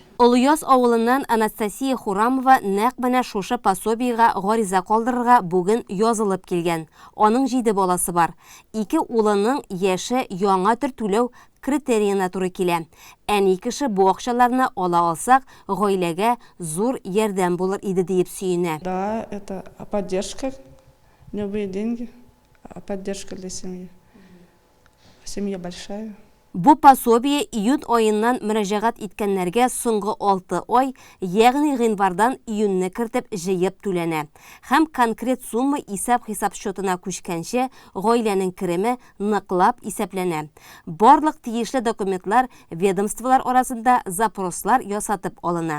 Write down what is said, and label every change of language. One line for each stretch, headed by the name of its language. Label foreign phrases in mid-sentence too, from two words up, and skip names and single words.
Tatar: Олуяз авылыннан Анастасия Хурамова нәкъ менә шушы пособиегә гариза калдырырга бүген язылып килгән. Аның 7 баласы бар. 2 улының яше яңа төр түләү критериена туры килә. Әни кеше бу акчаларны ала алсак, гаиләгә зур ярдәм булыр иде дип сөенә.
Russian: Да, это поддержка, любые деньги, поддержка для семьи. Семья большая.
Tatar: Бу пособие июнь аеннан мөрәҗәгать иткәннәргә соңгы 6 ай, ягъни гыйнвардан июньне кертеп җыеп түләнә. Һәм конкрет сумма исәп-хисап счетына күчкәнче гаиләнең кереме ныклап исәпләнә. Барлык тиешле документлар ведомстволар арасында запрослар ясатып алына.